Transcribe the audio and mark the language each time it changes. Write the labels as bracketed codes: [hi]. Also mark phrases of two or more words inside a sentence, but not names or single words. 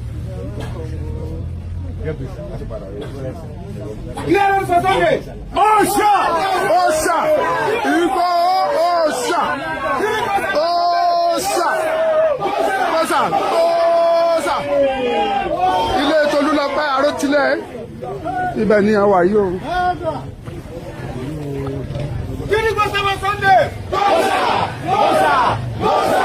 [en] Clearance for Sunday. [yo] Oosa! Oosa! Igboho! Oosa! Oosa! Oosa! Oosa! Ilé Tolúlọpẹ́ Arótilẹ̀ ibẹ̀ ni a wà yìí o. Kí ni kò sẹ́wọ̀n Sunday? Oosa! Oosa! Oosa!